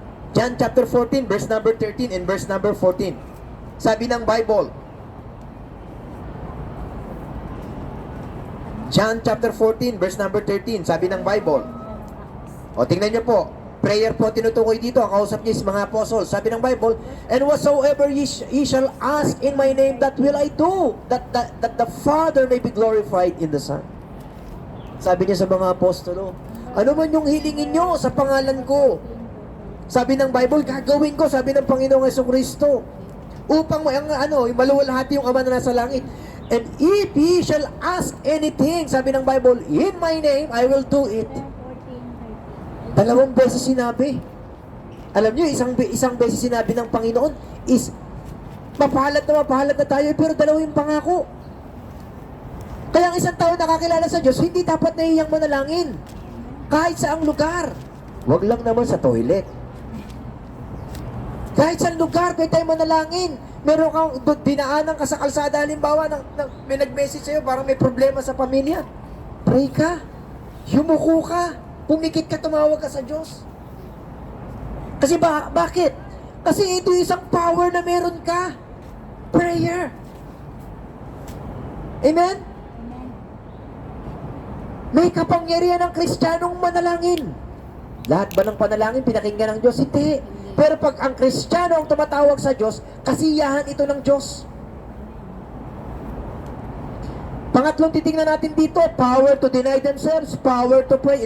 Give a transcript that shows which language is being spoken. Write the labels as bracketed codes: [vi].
[en] John chapter 14, verse number 13 and verse number 14. [tl] Sabi ng Bible, [en] John chapter 14, verse number 13, [tl] sabi ng Bible. O, tingnan nyo po. Prayer po tinutukoy dito. Ang kausap niya is mga apostles. Sabi ng Bible, [en] and whatsoever ye shall ask in my name, that will I do, that the Father may be glorified in the Son. [tl] Sabi niya sa mga apostolo, ano man yung hilingin nyo sa pangalan ko, sabi ng Bible, gagawin ko, sabi ng Panginoong Jesucristo, upang maluwalhati yung Ama na nasa langit. [en] And if ye shall ask anything, [tl] sabi ng Bible, [en] in my name, I will do it. [tl] 2 beses sinabi. Alam nyo, isang beses sinabi ng Panginoon is, mapahalat na tayo, pero 2 yung pangako. Kaya ang isang tao nakakilala sa Diyos, hindi dapat nahihiyang manalangin. Kahit saang lugar. Huwag lang naman sa toilet. Kahit saang lugar, kahit tayo manalangin. Meron kang dinaanan ka sa kalsada, halimbawa, may nag-message sa'yo, parang may problema sa pamilya. Pray ka. Yumuko ka. Pumikit ka, tumawag ka sa Diyos. Kasi bakit? Kasi ito isang power na meron ka. Prayer. Amen? May kapangyarihan ng Kristiyanong manalangin. Lahat ba ng panalangin pinakinggan ng Diyos? Hindi. Pero pag ang Kristiyano ang tumatawag sa Diyos, kasiyahan ito ng Diyos. Pangatlong titingnan natin dito, [en] power to deny themselves, power to pray.